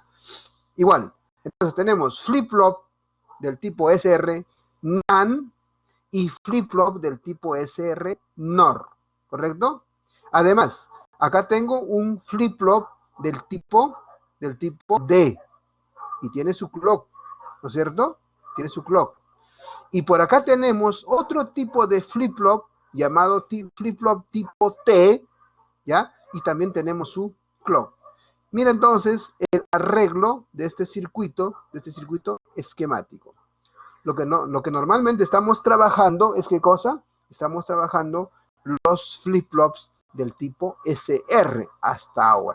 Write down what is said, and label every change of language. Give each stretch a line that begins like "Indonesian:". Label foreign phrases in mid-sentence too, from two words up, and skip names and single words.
Spanish: Igual, entonces tenemos flip-flop del tipo SR NAND y flip-flop del tipo SR NOR, ¿correcto? Además, acá tengo un flip-flop del tipo D y tiene su clock, ¿no es cierto? Tiene su clock. Y por acá tenemos otro tipo de flip-flop llamado flip-flop tipo T, ¿ya? Y también tenemos su clock. Mira entonces el arreglo de este circuito esquemático. Lo que normalmente estamos trabajando es ¿qué cosa? Estamos trabajando los flip-flops del tipo SR hasta ahora.